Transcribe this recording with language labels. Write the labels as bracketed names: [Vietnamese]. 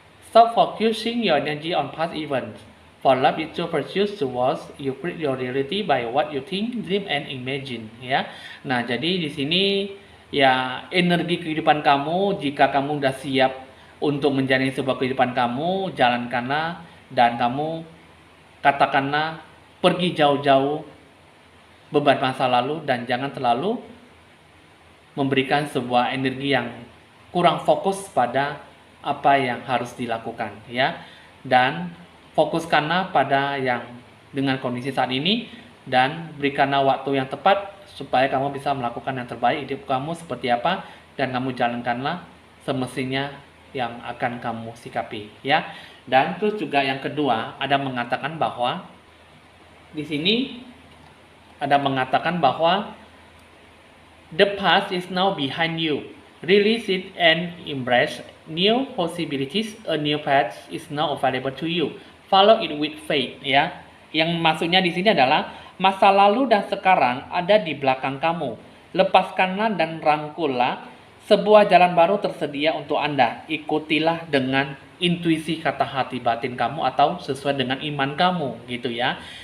[English] Stop focusing your energy on past events. For love is to pursue towards you create your reality by what you think, dream, and imagine. [Indonesian] Ya. Nah, jadi di sini ya energi kehidupan kamu, jika kamu sudah siap untuk menjalani sebuah kehidupan kamu, jalankanlah dan kamu katakanlah pergi jauh-jauh beban masa lalu dan jangan terlalu memberikan sebuah energi yang kurang fokus pada apa yang harus dilakukan ya, dan fokuskanlah pada yang dengan kondisi saat ini dan berikanlah waktu yang tepat supaya kamu bisa melakukan yang terbaik hidup kamu seperti apa, dan kamu jalankanlah semestinya yang akan kamu sikapi ya. Dan terus juga yang kedua ada mengatakan bahwa di sini ada mengatakan bahwa [English] the past is now behind you. Release it and embrace new possibilities. A new path is now available to you. Follow it with faith ya. [Indonesian] Yang maksudnya di sini adalah masa lalu dan sekarang ada di belakang kamu. Lepaskanlah dan rangkullah, sebuah jalan baru tersedia untuk Anda. Ikutilah dengan intuisi kata hati batin kamu atau sesuai dengan iman kamu gitu ya.